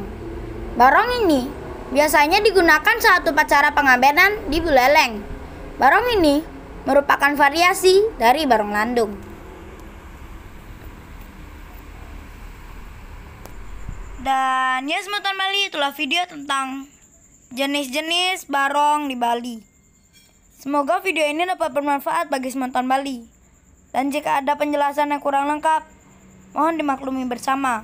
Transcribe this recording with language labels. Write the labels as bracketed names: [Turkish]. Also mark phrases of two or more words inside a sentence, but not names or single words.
[Indonesian] Barong ini biasanya digunakan saat upacara pengabenan di Buleleng. Barong ini merupakan variasi dari barong landung. Dan ya semutan Bali, itulah video tentang jenis-jenis barong di Bali. Semoga video ini dapat bermanfaat bagi semutan Bali. Dan jika ada penjelasan yang kurang lengkap, mohon dimaklumi bersama.